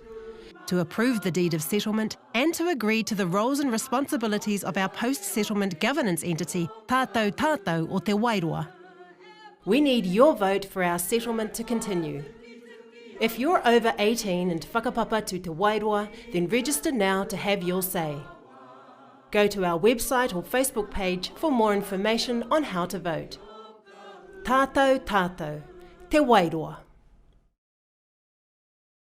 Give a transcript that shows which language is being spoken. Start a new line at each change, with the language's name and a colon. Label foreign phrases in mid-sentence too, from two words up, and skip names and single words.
English: To approve the deed of settlement and to agree to the roles and responsibilities of our post-settlement governance entity, Tātou Tātou o Te Wairoa. We need your vote for our settlement to continue. If you're over 18 and whakapapa to Te Wairoa, then register now to have your say. Go to our website or Facebook page for more information on how to vote. Tātou Tātou, Te Wairoa.